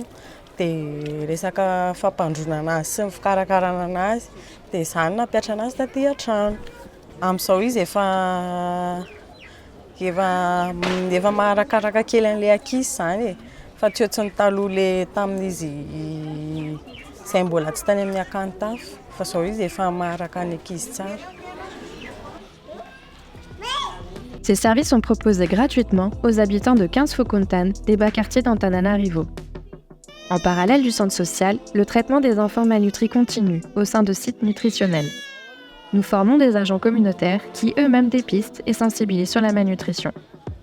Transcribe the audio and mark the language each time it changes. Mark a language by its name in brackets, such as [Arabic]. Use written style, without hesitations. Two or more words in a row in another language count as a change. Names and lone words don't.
[Malagasy] Dia resaka fampandroana anazy sy ny fikarakarana anazy dia izany nampiatra anazy taty an-trano. Amin'izao izy efa maharakaraka kely an'ilay ankizy izany e, fa tsy ohatsin'ny taloha ilay tamin'izy izay mbola tsy tany amin'ny Akantaf, fa izao izy efa maharaka ny ankizy tsara. [French] Ces services sont proposés gratuitement aux habitants de 15 Fokontane, des bas quartiers d'Antananarivo. En parallèle du centre social, le traitement des enfants malnutris continue au sein de sites nutritionnels. Nous formons des agents communautaires qui eux-mêmes dépistent et sensibilisent sur la malnutrition.